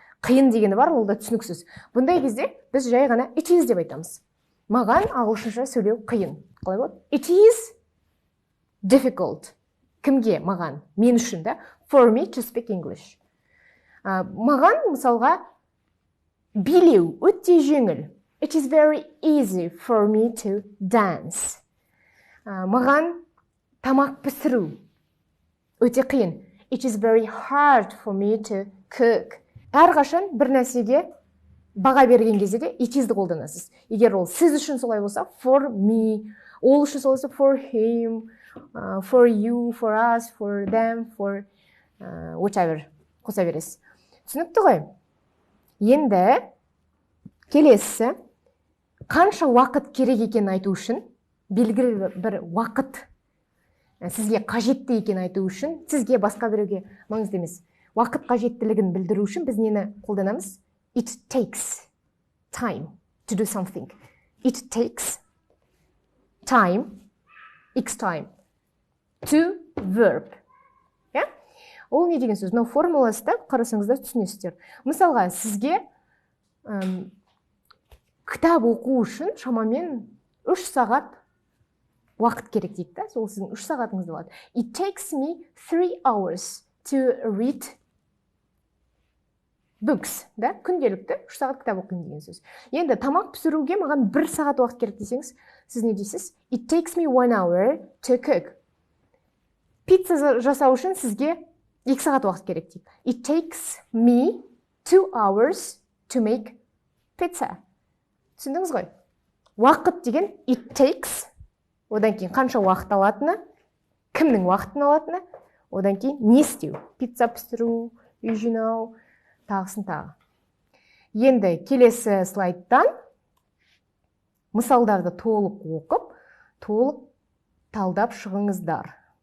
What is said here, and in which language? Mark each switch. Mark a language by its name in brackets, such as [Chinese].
[Kazakh] Қиын дегені бар, ол да түсініксіз. Бұндай кезде біз жай ғана it is деп айтамыз. Маған ағылшынша сөйлеу қиын. Қалай болады? [English] It is difficult. [Kazakh] Кімге? Маған. Мен үшін да. [English] For me to speak English. [Kazakh] Маған, мысалға, билеу өте жеңіл. [English] It is very easy for me to dance. [Kazakh] Маған тамақ пісіру өте қиын. [English] It is very hard for me to cook. [Kazakh] Әрқашан бір нәрсеге баға берген кезде де it is-ді қолданасыз. Егер ол сіз үшін солай болса, for me, ол үшін солай болса, [English] for him, for you, for us, for them, for whatever [Kazakh] қоса бересіз. Түсінікті ғой? Енді келесі, қанша уақыт керек екенін айту үшін, белгілі бір уақыт сізге қажетті екенін айту үшін, сізге басқа біреуге маңызды емес. Уақыт қажеттілігін білдіру үшін біз нені қолданамыз? [English] It takes time to do something. It takes time, x time, to verb. [Kazakh] Ол не деген сөз? Мынау формуласы да қарасаңыздар түсінесіздер. Мысалға, сізге кітап оқу үшін шамамен 3 сағат уақыт керек дейді да, сол сіздің 3 сағатыңызды алады. [English] It takes me 3 hours to read books, да? [Kazakh] Күнделікті 3 сағат кітап оқимын деген сөз. Енді тамақ пісіруге маған 1 сағат уақыт керек десеңіз, сіз не дейсіз? [English] It takes me 1 hour to cook. [Kazakh] Пицца жасау үшін сізге 2 сағат уақыт керек дейді. [English] It takes me 2 hours to make pizza. [Kazakh] Түсіндіңіз ғой? Уақыт деген it takes, одан кейін қанша уақыт алатыны, кімнің уақытын алатыны, одан кейін не істеу? Пицца пісіру, үй жинау, тағысын тағы. Енді келесі слайдтан мысалдарды толық оқып, толық талдап шығыңыздар.